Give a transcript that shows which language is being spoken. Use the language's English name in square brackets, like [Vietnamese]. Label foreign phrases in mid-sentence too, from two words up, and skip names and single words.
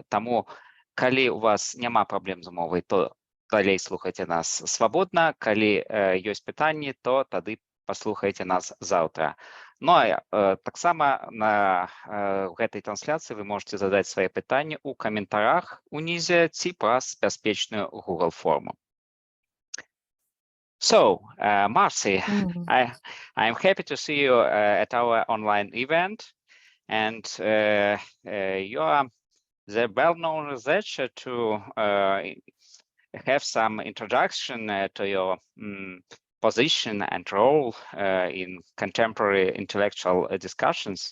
[Belarusian] Таму, калі у вас няма праблем з мовай, то далей слухайце нас свабодна. Калі ёсць пытанні, то тады паслухайце нас заўтра. Ну а таксама на гэтай трансляцыі вы можете задаць свае пытанні ў каментарах унізе ці праз бяспечную Google форму. [English] So, Marci, I'm happy to see you at our online event, and you are the well-known researcher to have some introduction to your position and role in contemporary intellectual discussions.